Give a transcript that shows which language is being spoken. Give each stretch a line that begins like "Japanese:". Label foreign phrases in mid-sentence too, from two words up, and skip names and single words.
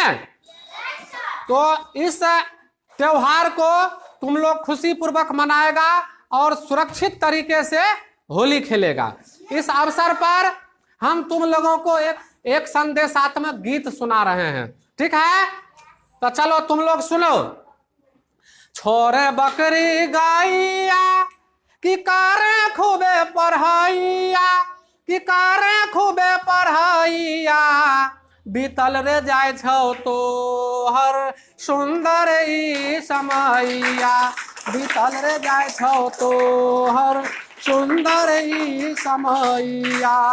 Hindi: तो इस त्योहार को तुम लोग खुशी पूर्वक मनाएगा और सुरक्षित तरीके से होली खेलेगा। इस अवसर पर हम तुम लोगों को एक संदेशात्मक गीत सुना रहे हैं, ठीक है? तो चलो तुम लोग सुनो।
Angika: छोरे बकरी गाइया कि कारे खूबे पढ़ाइया, कि कारे खूबे पढ़ाइया, बीतल रे जाय छौ तो हर सुंदर ई समैया, बीतल रे जाय छौ तो हर सुंदर ई समैया।